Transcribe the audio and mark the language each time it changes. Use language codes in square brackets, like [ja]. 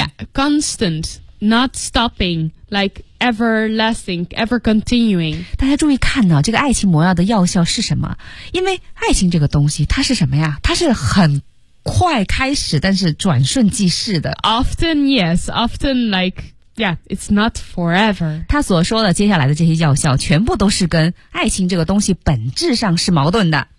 [en] Yeah, constant, not stopping, like everlasting, ever continuing. [zh] 大家注意看呢，这个爱情魔药的药效是什么，因为爱情这个东西它是什么呀，它是很快开始但是转瞬即逝的。 [en] Often, yes, often like, yeah, it's not forever. [zh] 他所说的接下来的这些药效全部都是跟爱情这个东西本质上是矛盾的。